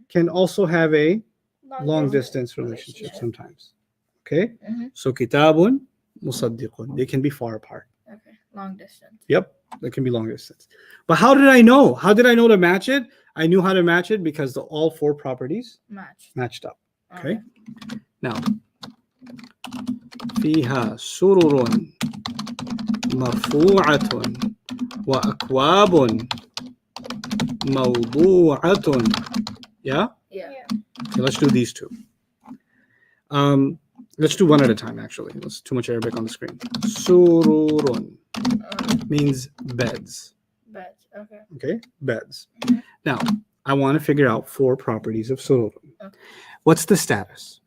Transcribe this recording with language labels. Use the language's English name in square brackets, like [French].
[English] can also have a long distance distance relationship relationship. sometimes. Okay? Mm-hmm. So kitabun, musaddiqun. They can be far apart. Okay. Long distance. Yep, they can be long distance. But how did I know? How did I know to match it? I knew how to match it because all four properties Match. matched up. Okay? [Arabic] Now, فيها سرر مرفوعة وأكواب موضوعة. [English] Yeah? Yeah. Okay, let's do these two. Let's do one at a time, actually. There's too much Arabic on the screen. Sururun means beds. Beds. Okay. Okay? Beds. Mhm. Now, I want to figure out four properties of sururun. Okay. What's the status?